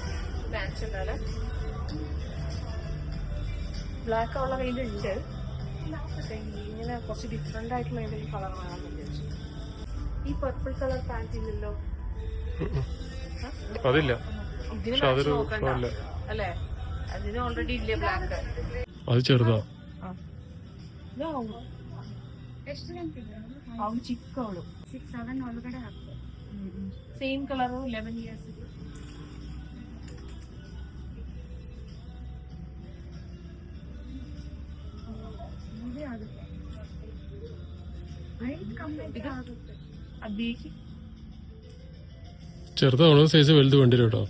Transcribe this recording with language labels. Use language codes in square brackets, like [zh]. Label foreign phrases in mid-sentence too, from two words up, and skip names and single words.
[ml] ബ്ലാക്ക് ഉള്ള കയ്യിലുണ്ട്. ഇങ്ങനെ കുറച്ച് ഡിഫറെന്റ് ആയിട്ടുള്ള ഏതെങ്കിലും കളർ വേണമെന്ന് വിചാരിച്ചു. ഈ [en] purple colour pant [ml] ഇല്ലല്ലോ. അതില്ല, ഇതിന് അല്ലേ? അതിന് ഓൾറെഡി ഇല്ലേ ബ്ലാക്ക്? അത് ചെറുതാ. ಚಿಕ್ಕವಳು 6-7 ಒಳಗಡೆ ಹಾಕ್ತಾರೆ. [en] same colour 11 years. [ml] ചെറുതാണോ സൈസ്? വലുത് വേണ്ടി വരും കേട്ടോ.